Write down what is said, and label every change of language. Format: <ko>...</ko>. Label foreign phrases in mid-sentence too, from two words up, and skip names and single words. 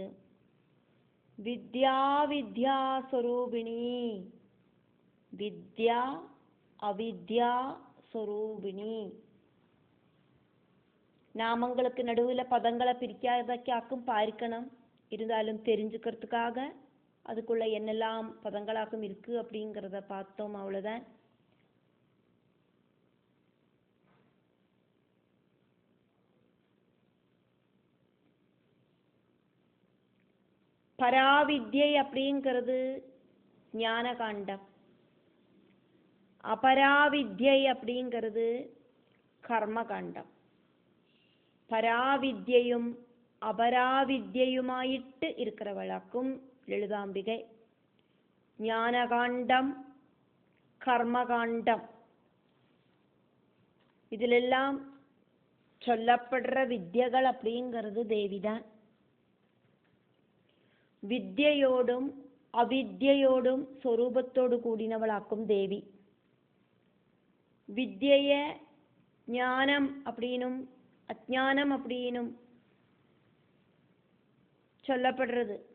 <sa>വിദ്യാ വിദ്യാ സ്വരൂപിണി. വിദ്യ അവിദ്യാ സ്വരൂപിണി.</sa> <ta>நாமங்களுக்கு நடுவில் பதங்களை பிரிக்காதக்காக்கும் பார்க்கணும். இருந்தாலும் தெரிஞ்சுக்கிறதுக்காக அதுக்குள்ள என்னெல்லாம் பதங்களாக்கும் இருக்கு அப்படிங்கிறத பார்த்தோம். அவ்வளோதான். பராவித்யை அப்படிங்கிறது ஞானகாண்டம். அபராவித்யை அப்படிங்கிறது கர்மகாண்டம்.</ta> <ml>പരാവിദ്യയും അപരാവിദ്യയുമായിട്ട് ഇരിക്കുന്നവളാക്കും ലളിതാംബികை. ജ്ഞാനകാണ്ഡം, കർമ്മകാണ്ഡം ഇതിലെല്ലാം</ml> <ta>சொல்லப்படுற வித்யகள் அப்படிங்கிறது தேவிதான். வித்யோடும் அவித்யோடும் சொரூபத்தோடு கூடினவளாக்கும் தேவி. வித்ய ஞானம் அப்படின்னும் அஜ்ஞானம் அப்படின்னும் சொல்லப்படுறது.</ta>